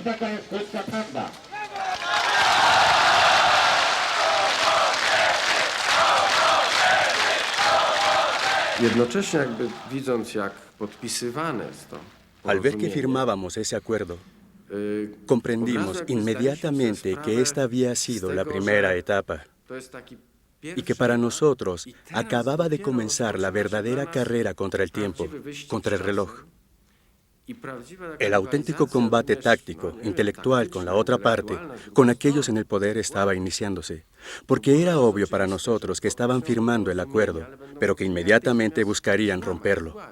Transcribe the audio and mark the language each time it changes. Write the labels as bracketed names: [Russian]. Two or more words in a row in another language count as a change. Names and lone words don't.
[Polish] Taka jest krótka prawda. Jednocześnie jakby widząc, jak podpisywane jest to [Spanish] Al ver que firmábamos ese acuerdo, comprendimos inmediatamente que esta había sido la primera etapa y que para nosotros acababa de comenzar la verdadera carrera contra el tiempo, contra el reloj. El auténtico combate táctico, intelectual con la otra parte, con aquellos en el poder estaba iniciándose, porque era obvio para nosotros que estaban firmando el acuerdo, pero que inmediatamente buscarían romperlo.